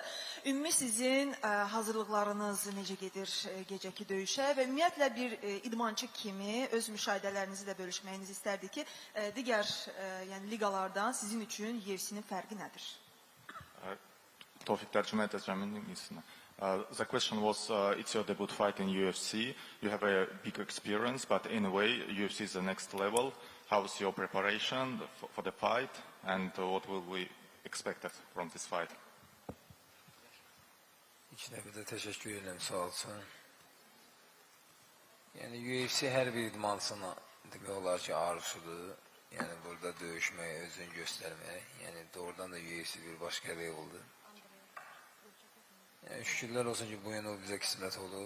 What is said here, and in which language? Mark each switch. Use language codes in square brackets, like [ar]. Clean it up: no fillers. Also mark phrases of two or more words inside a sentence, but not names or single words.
[az] Ümumi sizin hazırlıqlarınız necə gedir gecəki döyüşə və ümumiyyətlə bir idmançı kimi öz müşahidələrinizi də bölüşməyinizi istərdik ki, digər liqalardan sizin üçün UFC-nin fərqi nədir? Tofiq tərcümə edəcəm ingilisinə. [en] The question was, it's your debut fight in UFC. You have a big experience, but in a way, UFC is the next level. How's your preparation for the fight, and what will we expect from this fight? [az] İlk növbədə təşəkkür edirəm, sağ olsun. Yəni UFC hər bir idmançının demək olar ki, arzusudur. Yəni burada döyüşmək, özünü göstərmək. Yəni doğrudan da UFC bir başqa leveldir. Yəni, şükürlər olsun ki, bu yana o bizə qismət olub.